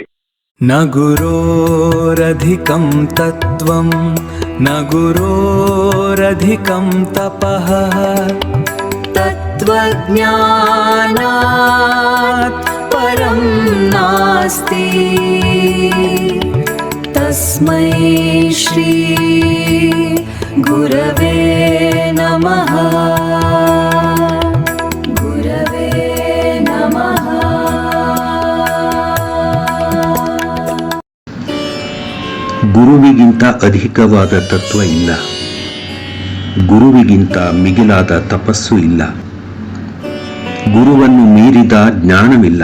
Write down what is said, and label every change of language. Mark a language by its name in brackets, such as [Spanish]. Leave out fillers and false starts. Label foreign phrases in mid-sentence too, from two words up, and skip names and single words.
[Sanskrit] ನ ಗುರೋರಧಿಕಂ ತತ್ವಂ ನ ಗುರೋರಧಿಕಂ ತಪಃ ತತ್ವಜ್ಞಾನಾತ್ ಪರಂ ನಾಸ್ತಿ ತಸ್ಮೈ ಶ್ರೀ ಗುರವೇ ನಮಃ. [Kannada] ಗುರುವಿಗಿಂತ ಅಧಿಕವಾದ ತತ್ವ ಇಲ್ಲ, ಗುರುವಿಗಿಂತ ಮಿಗಿಲಾದ ತಪಸ್ಸು ಇಲ್ಲ, ಗುರುವನ್ನು ಮೀರಿದ ಜ್ಞಾನವಿಲ್ಲ.